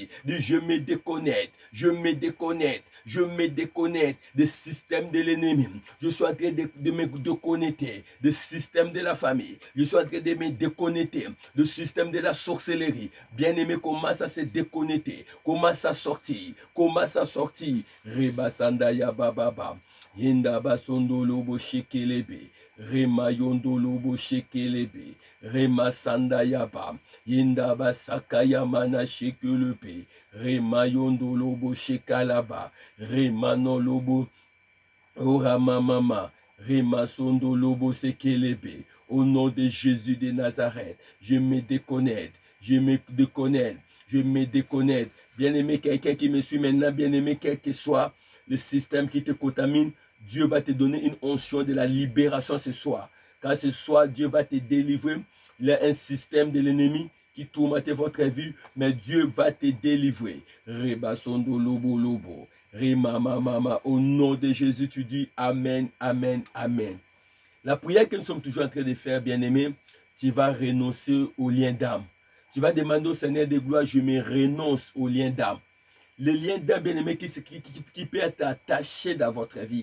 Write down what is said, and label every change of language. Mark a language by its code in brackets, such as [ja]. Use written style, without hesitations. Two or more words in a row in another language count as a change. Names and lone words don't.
[fr] Dis, je me déconnecte. Je me déconnecte. Je me déconnecte des systèmes de l'ennemi. Je suis en train de me déconnecter du système de la famille. Je suis en train de me déconnecter du système de la sorcellerie. Bien-aimé, commence à se déconnecter. Commence à sortir. Commence à sortir. Reba sandaya bababa. Yenda basondo lobo shekelebe. Rema yondo lobo shekelebe. Rema sandaya ba. Yenda basakaya mana shekelebe. Rema yondo lobo shekalaba. Rema no lobo. Orama mama. Rema sondo lobo sekelebe. Au nom de Jésus de Nazareth, je me déconnecte. Je me déconnecte. Je me déconnecte. Bien-aimé, quelqu'un qui me suit maintenant, bien-aimé, quel que soit le système qui te contamine, Dieu va te donner une onction de la libération ce soir. Car ce soir, Dieu va te délivrer. Il y a un système de l'ennemi qui tourmente votre vie, mais Dieu va te délivrer. Reba sondo lobo lobo. Rema mama. Au nom de Jésus, tu dis Amen, Amen, Amen. La prière que nous sommes toujours en train de faire, bien-aimé, tu vas renoncer au lien d'âme. Tu vas demander au Seigneur de gloire, je me renonce au lien d'âme. Le lien d'âme, bien-aimé, qui peut être attaché dans votre vie.